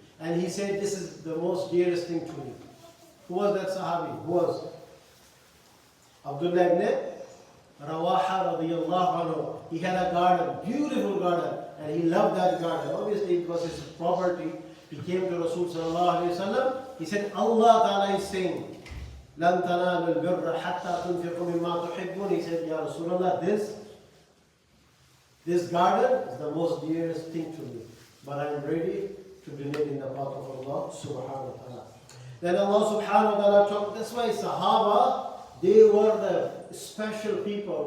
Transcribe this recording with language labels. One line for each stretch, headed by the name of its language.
English: And he said, this is the most dearest thing to me. Who was that Sahabi? Who was? Abdullah ibn Rawaha radiyallahu anhu. He had a garden, beautiful garden, and he loved that garden. Obviously it was his property. He came to Rasul sallallahu alaihi wasallam. He said, Allah Ta'ala is saying,
Arabic: لَن تَنَالُوا الْبِرَّ حَتَّى تُنْفِقُوا مِمَّا تُحِبُّونَ.
English: He said, Ya Rasulullah, this garden is the most dearest thing to me. But I am ready to donate in the path of Allah subhanahu wa ta'ala. Then Allah subhanahu wa ta'ala talked. That's why Sahaba, they were the special people.